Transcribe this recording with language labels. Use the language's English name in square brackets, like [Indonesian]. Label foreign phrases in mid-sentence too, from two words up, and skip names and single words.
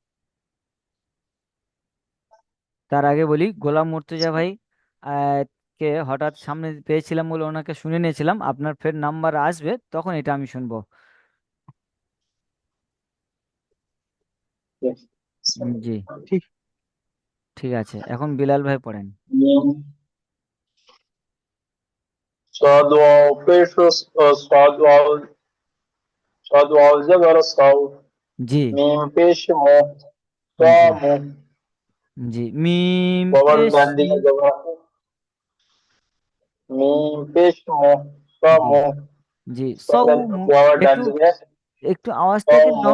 [Bangla] তার আগে বলি, গোলাম মুর্তজা ভাই আহ, কে হঠাৎ সামনে পেয়েছিলাম বলে ওনাকে শুনে নিয়েছিলাম, আপনার ফের নাম্বার আসবে তখন এটা আমি শুনবো। জি। ঠিক। ঠিক আছে, এখন বিলাল ভাই পড়েন। [Arabic] صاد واو পেশ صاد واو صاد واو زبر صاو [Bangla] জি। মিম পেশ মো সা জি। মো জি। মিম বাবার পেশ ডান মি। দিকে জবর আছে মিম পেশ মো সা জি। মো জি। সৌমু। বাবার ডান একটু দিকে একটু আওয়াজটাকে সৌমু